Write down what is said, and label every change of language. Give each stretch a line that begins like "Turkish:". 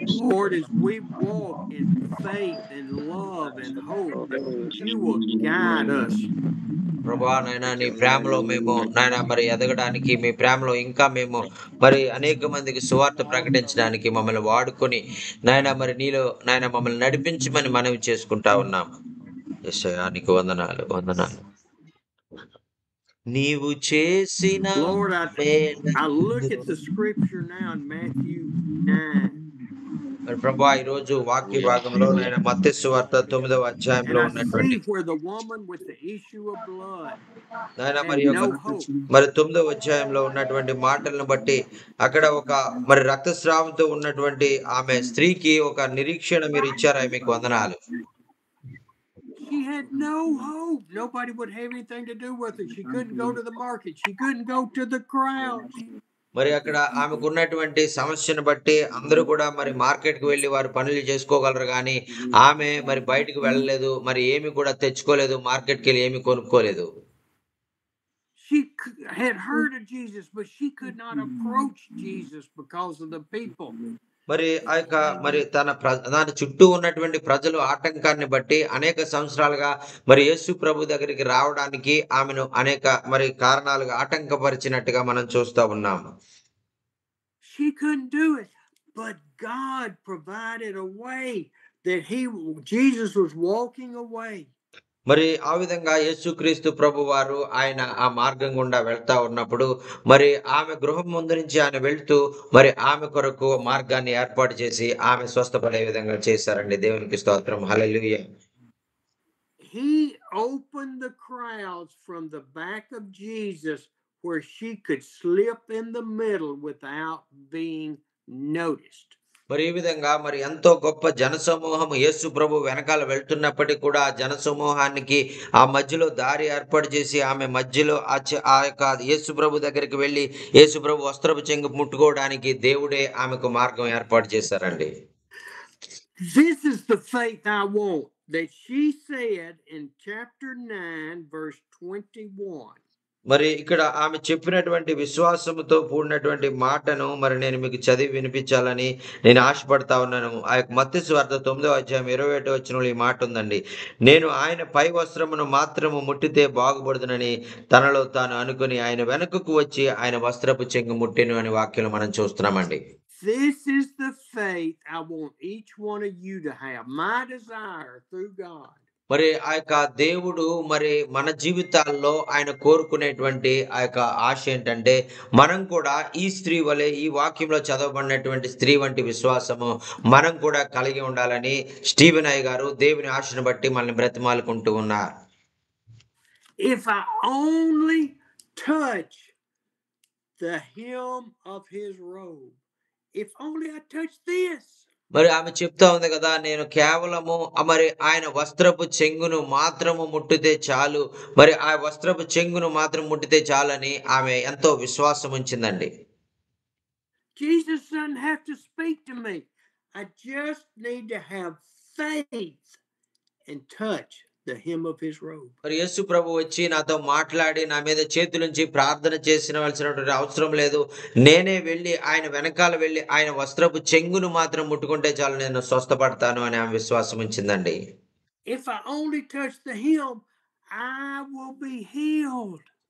English: Lord, as we walk in faith and love and hope, that you will guide us.
Telugu: ప్రభువా నాయన నీ ప్రేమలో మేము నాయన మరి ఎదగడానికి, మీ ప్రేమలో ఇంకా మేము మరి అనేక మందికి సువార్త ప్రకటించడానికి మమ్మల్ని వాడుకొని నాయన మరి నీలో నాయన మమ్మల్ని నడిపించమని మనవి చేసుకుంటా ఉన్నాం. యేసయ్యా నీకు వందనాలు. నీవు చేసిన
English: Lord, I look at the scripture now in Matthew 9.
Telugu: మరి ప్రభువా ఈ రోజు వాక్య భాగంలో నాయన మత్తయి సువార్త 9వ అధ్యాయంలో
English: And I
Telugu: ఉన్నటువంటి
English: see where the woman with the issue of blood
Telugu: నాయన
English: had
Telugu: మరి
English: no hope.
Telugu: మరి 9వ అధ్యాయంలో ఉన్నటువంటి మాటలను బట్టి అక్కడ ఒక మరి రక్తస్రావంతో ఉన్నటువంటి ఆమె స్త్రీకి ఒక నిరీక్షణ మీరు ఇచ్చారా? మీకు వందనాలు.
English: She had no hope. Nobody would have anything to do with her. She couldn't go to the market. She couldn't go to the crowds.
Telugu: మరి అక్కడ ఆమెకున్నటువంటి సమస్యను బట్టి అందరూ కూడా మరి మార్కెట్‌కి వెళ్లి వారు పనులు చేసుకోగలరు గానీ, ఆమె మరి బయటికి వెళ్ళలేదు. మరి ఏమి కూడా తెచ్చుకోలేదు. మార్కెట్‌కెళ్ళి ఏమి కొనుక్కోలేదు.
English: She had heard of Jesus, but she could not approach Jesus because of the people.
Telugu: మరి ఆ యొక్క మరి దాని చుట్టూ ఉన్నటువంటి ప్రజలు ఆటంకాన్ని బట్టి అనేక సంవత్సరాలుగా మరి యేసు ప్రభు దగ్గరికి రావడానికి ఆమెను అనేక మరి కారణాలుగా ఆటంకపరిచినట్టుగా మనం చూస్తా ఉన్నాం.
English: She couldn't do it, but God provided a way that Jesus was walking away.
Telugu: మరి ఆ విధంగా యేసుక్రీస్తు ప్రభువారు ఆయన ఆ మార్గం గుండా వెళ్తా ఉన్నప్పుడు మరి ఆమె గృహం ముందు నుంచి ఆయన వెళ్తూ మరి ఆమె కొరకు మార్గాన్ని ఏర్పాటు చేసి ఆమె స్వస్థపడే విధంగా చేశారండి. దేవునికి స్తోత్రం. హల్లెలూయా.
English: He opened the crowds from the back of Jesus where she could slip in the middle without being noticed.
Telugu: మరి ఈ విధంగా మరి ఎంతో గొప్ప జనసమూహం యేసు ప్రభు వెనకాల వెళ్తున్నప్పటికీ కూడా ఆ జనసమూహానికి ఆ మధ్యలో దారి ఏర్పాటు చేసి ఆమె మధ్యలో ఆ యొక్క యేసు ప్రభు దగ్గరికి వెళ్ళి యేసు ప్రభు వస్త్రపు చెంగు ముట్టుకోవడానికి దేవుడే ఆమెకు మార్గం ఏర్పాటు చేశారండి.
English: This is the faith I want, that she said in chapter 9 verse 21.
Telugu: మరి ఇక్కడ ఆమె చెప్పినటువంటి విశ్వాసముతో కూడినటువంటి మాటను మరి నేను మీకు చదివి వినిపించాలని నేను ఆశపడతా ఉన్నాను. ఆ యొక్క మత్తయి సువార్త 9వ అధ్యాయం 21వ వచనంలో ఈ మాట ఉందండి. నేను ఆయన పై వస్త్రమును మాత్రము ముట్టితే బాగుపడుదునని తనలో తాను అనుకుని ఆయన వెనుకకు వచ్చి ఆయన వస్త్రపు చెంగు ముట్టెను అనే వాక్యం మనం చూస్తున్నామండి.
English: This is the faith I want each one of you to have. My desire through God.
Telugu: మరి ఆ యొక్క దేవుడు మరి మన జీవితాల్లో ఆయన కోరుకునేటువంటి ఆ యొక్క ఆశ ఏంటంటే మనం కూడా ఈ స్త్రీ వలె ఈ వాక్యంలో చదవబడినటువంటి స్త్రీ వంటి విశ్వాసము మనం కూడా కలిగి ఉండాలని స్టీవెన్ అయ్య గారు దేవుని ఆశను బట్టి మనల్ని బ్రతిమాలుకుంటూ ఉన్నారు.
English: If I only touch the hem of his robe, if only I touch this.
Telugu: మరి ఆమె చెప్తా ఉంది కదా, నేను కేవలము మరి ఆయన వస్త్రపు చెంగును మాత్రము ముట్టితే చాలు, మరి ఆ వస్త్రపు చెంగును మాత్రం ముట్టితే చాలని ఆమె ఎంతో విశ్వాసం ఉంచిందండి.
English: Jesus doesn't have to speak to me. I just need to have faith and touch the hem of his robe.
Telugu: మరి యేసు ప్రభు వచ్చి నాతో మాట్లాడి నా మీద చేతులుంచి ప్రార్థన చేసినవలసినటువంటి అవసరం లేదు. నేనే వెళ్ళి ఆయన వెనకాల వెళ్ళి ఆయన వస్త్రపు చెంగును మాత్రం ముట్టుకుంటే చాలు, నేను స్వస్థపడతాను అని ఆమె విశ్వాసం ఉంచిందండి.
English: If I only touch the hem, I will be healed.